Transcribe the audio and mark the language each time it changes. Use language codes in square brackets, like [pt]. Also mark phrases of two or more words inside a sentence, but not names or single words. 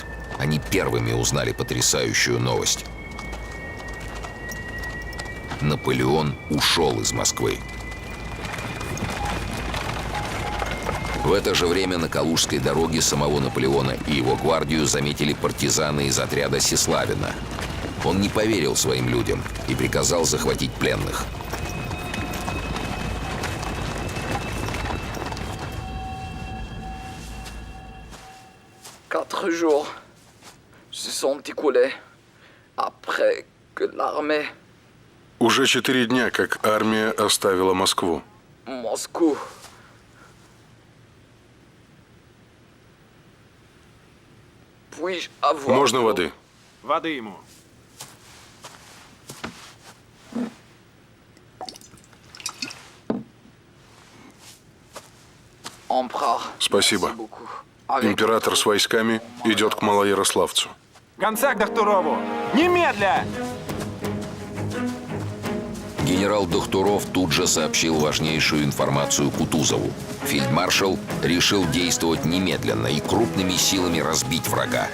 [ru] Они первыми узнали потрясающую новость. Наполеон ушел из Москвы. В это же время на Калужской дороге самого Наполеона и его гвардию заметили партизаны из отряда Сеславина. Он не поверил своим людям и приказал захватить пленных. [fr] Quatre jours se sont écoulés après que l'armée [ru] Уже 4 дня, как армия оставила Москву. [fr] Moscou. Puis-je avoir... [ru] Можно воды? Воды ему. [fr] Empereur. [ru] Спасибо. [fr] Merci beaucoup. Avec [ru] Император с войсками идет к Малоярославцу. Гонца к Дохтурову! Немедля! Генерал Дохтуров тут же сообщил важнейшую информацию Кутузову. Фельдмаршал решил действовать немедленно и крупными силами разбить врага.